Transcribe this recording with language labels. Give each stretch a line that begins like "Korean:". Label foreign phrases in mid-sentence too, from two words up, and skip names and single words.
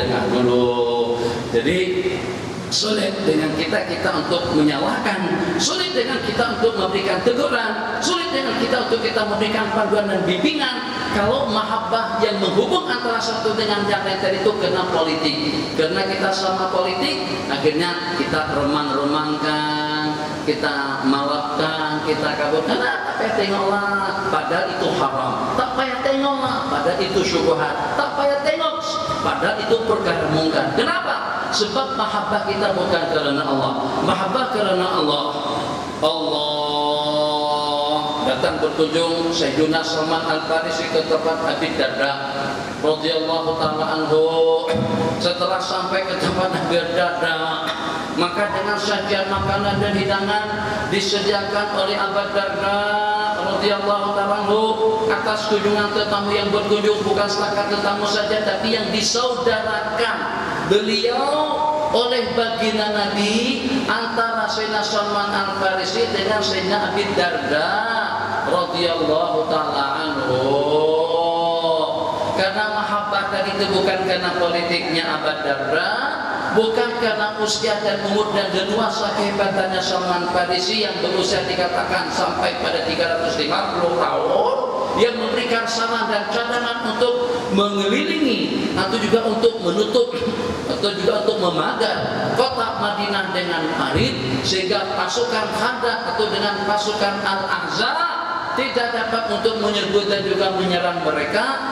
Malay: Jadi sulit dengan kita untuk menyalahkan, sulit dengan kita untuk memberikan teguran, sulit dengan kita untuk kita memberikan panduan dan bimbingan. Kalau mahabbah yang menghubung antara satu dengan yang lain tadi itu kena politik, karena kita sama politik, akhirnya kita remang-remangkan, kita malapkan, kita kabur. Karena tak payah tengoklah, padahal itu haram. Tak payah tengoklah, padahal itu syubhat. Tak payah tengok, padahal itu perkara mungkar. Kenapa? Sebab mahabbah kita bukan karena Allah. Mahabbah karena Allah. Allah datang berkunjung Sayyidina Salman Al-Farisi ke tempat Abi Darda
Arabic: رضي الله تعالى عنه.
Malay: Setelah sampai ke tempat Abi Darda, maka dengan sajian makanan dan hidangan disediakan oleh Abu Darda
Arabic: رضي الله تعالى عنه
Malay: atas kunjungan tetamu yang berkunjung, bukan setakat tetamu saja, tapi yang disaudarakan beliau oleh baginda Nabi antara Sayyidina Salman Al-Farisi dengan Sayyidina Abi Darda
Arabic: رضي الله تعالى عنه.
Malay: Karena mahabbah tadi itu bukan karena politiknya Abu Darda, bukan karena usia dan umur dan leluasa kehebatannya Salman Farisi yang berusia dikatakan sampai pada 350 tahun, yang memberikan saran dan cadangan untuk mengelilingi atau juga untuk menutup atau juga untuk memagar kota Madinah dengan parit, sehingga pasukan Khandaq atau dengan pasukan Al-Ahzab tidak dapat untuk menyerbu dan juga menyerang mereka.